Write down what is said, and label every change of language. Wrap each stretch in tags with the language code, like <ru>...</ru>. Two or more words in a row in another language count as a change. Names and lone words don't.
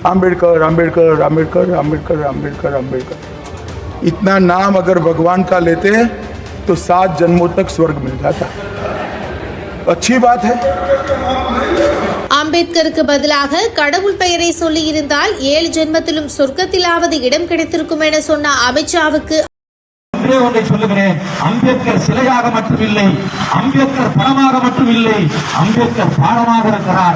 <hi>आम्बेडकर आम्बेडकर आम्बेडकर आम्बेडकर आम्बेडकर आम्बेडकर। इतना नाम अगर भगवान का लेते तो 7 जन्मों तक स्वर्ग मिल जाता। अच्छी बात है।</hi> <ta>அம்பேத்கருக்கு பதிலாக கடவுள் பெயரை சொல்லியிருந்தால் 7 ஜென்மத்திலும் சொர்க்கத்திலாவது இடம் கிடைத்திருக்கும் என சொன்ன அமித்ஷாவுக்கு ஒன்றை சொல்லுகிறேன். அம்பேத்கர் சிலையாக மட்டுமில்லை, அம்பேத்கர் பணமாக மட்டுமில்லை, அம்பேத்கர் பாடமாக இருக்கிறார்.</ta>